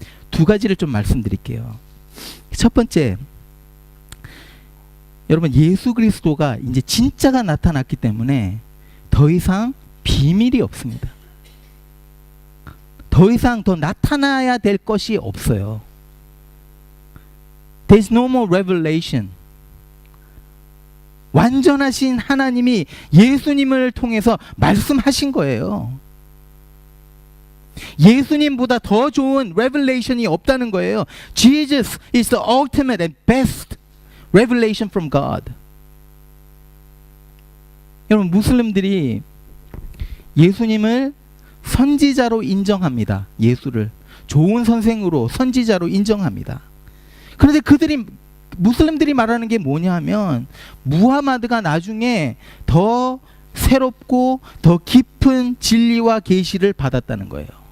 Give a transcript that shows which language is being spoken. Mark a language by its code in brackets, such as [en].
[ko] 두 가지를 좀 말씀드릴게요. 첫 번째, 여러분, 예수 그리스도가 이제 진짜가 나타났기 때문에 더 이상 비밀이 없습니다. 더 이상 더 나타나야 될 것이 없어요. [en] There's no more revelation. [ko] 완전하신 하나님이 예수님을 통해서 말씀하신 거예요. 예수님보다 더 좋은 revelation이 없다는 거예요. [en] Jesus is the ultimate and best revelation from God. [ko] 여러분, 무슬림들이 예수님을 선지자로 인정합니다. 예수를 좋은 선생으로 선지자로 인정합니다. 그런데 무슬림들이 말하는 게 뭐냐 하면 무하마드가 나중에 더 새롭고 더 깊은 진리와 계시를 받았다는 거예요.